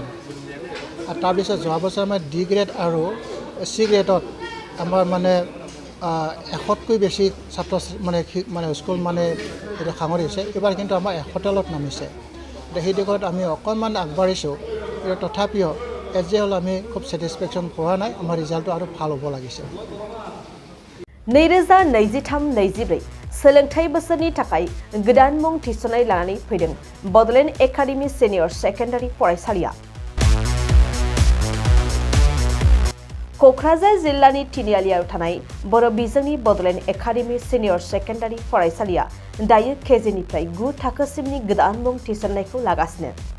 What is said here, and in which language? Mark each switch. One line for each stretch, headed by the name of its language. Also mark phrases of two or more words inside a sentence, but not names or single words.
Assamese: আৰু তাৰপিছত যোৱা বছৰ আমাৰ D গ্ৰেড আৰু C গ্ৰেডত আমাৰ মানে 100তকৈ বেছি ছাত্ৰ মানে স্কুল মানে এইটো সাঙুৰিছে। এইবাৰ কিন্তু আমাৰ 100 তলত নামিছে। সেই দিশত আমি অকণমান আগবাঢ়িছোঁ, কিন্তু তথাপিও
English: as a
Assamese: হ'ল আমি খুব ছেটিছফেকশ্যন পোৱা নাই। আমাৰ ৰিজাল্টটো আৰু ভাল হ'ব লাগিছে।
Bodo: 2023-24 सोलोंथाइ बोसोरनि थाखाय गोदान मुं थिसननाय लानानै फैदों बड'लेण्ड एकाडेमि सिनियर सेकेन्डारि फरायसालिया। क'क्राझार जिल्लानि तिनिआलियाव थानाय बर' बिजोंनि बड'लेण्ड एकाडेमि सिनियर सेकेन्डारि फरायसालिया दायो केजिनिफ्राय 9 थाखोसिमनि गोदान मुं थिसननायखौ लागासिनो।